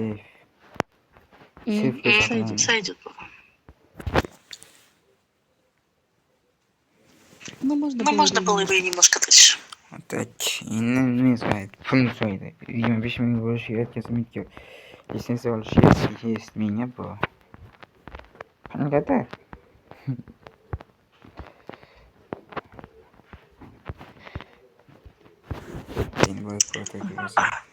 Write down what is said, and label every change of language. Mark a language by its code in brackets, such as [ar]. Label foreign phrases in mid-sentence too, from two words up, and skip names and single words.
[uz] Seyfga saqlayman. [ru] Сойдет. Ну, можно было бы и немножко дальше. Так, [uz] nima so'raydi? Pulni so'raydi. 25,000 bo'lishi yetkazib litsenziya olishi есть menga bu. Qanaqada? Endi bo'lib ko'rdik.